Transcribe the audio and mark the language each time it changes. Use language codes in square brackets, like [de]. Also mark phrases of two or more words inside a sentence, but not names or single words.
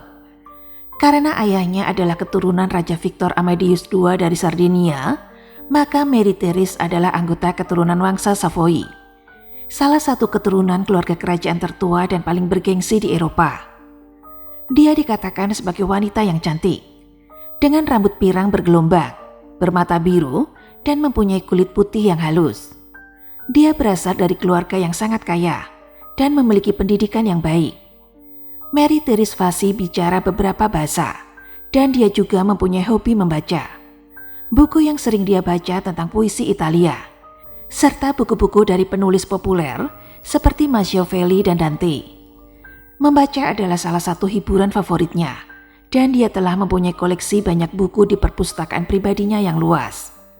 [id] Karena ayahnya adalah keturunan Raja Victor Amadeus II dari Sardinia, maka Marie-Thérèse adalah anggota keturunan Wangsa Savoy, salah satu keturunan keluarga kerajaan tertua dan paling bergengsi di Eropa. Dia dikatakan sebagai wanita yang cantik, dengan rambut pirang bergelombang, bermata biru, dan mempunyai kulit putih yang halus. Dia berasal dari keluarga yang sangat kaya dan memiliki pendidikan yang baik. Marie-Thérèse fasih bicara beberapa bahasa, dan dia juga mempunyai hobi membaca. Buku yang sering dia baca tentang puisi Italia, serta buku-buku dari penulis populer seperti Machiavelli dan Dante. Membaca adalah salah satu hiburan favoritnya, dan dia telah mempunyai koleksi banyak buku di perpustakaan pribadinya yang luas.